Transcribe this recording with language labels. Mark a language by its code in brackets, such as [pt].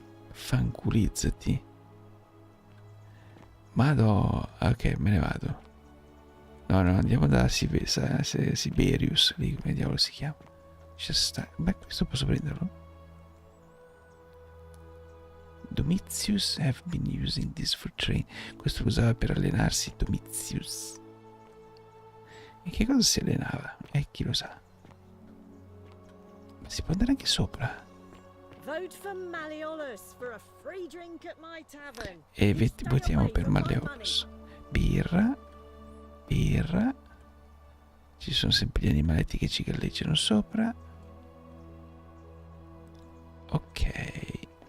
[it] Fanculizzati. Madò. Ok, me ne vado. No, andiamo da Siberius. Lì, come diavolo si chiama? C'è sta... Beh, questo posso prenderlo? [en] Domitius have been using this for train. [it] Questo lo usava per allenarsi. Domitius. E che cosa si allenava? Chi lo sa? Ma si può andare anche sopra. [en] Vote for Malleolus for a free drink at my tavern. [it] E votiamo per Malleolus. Birra. Birra. Ci sono sempre gli animaletti che ci galleggiano sopra. Ok.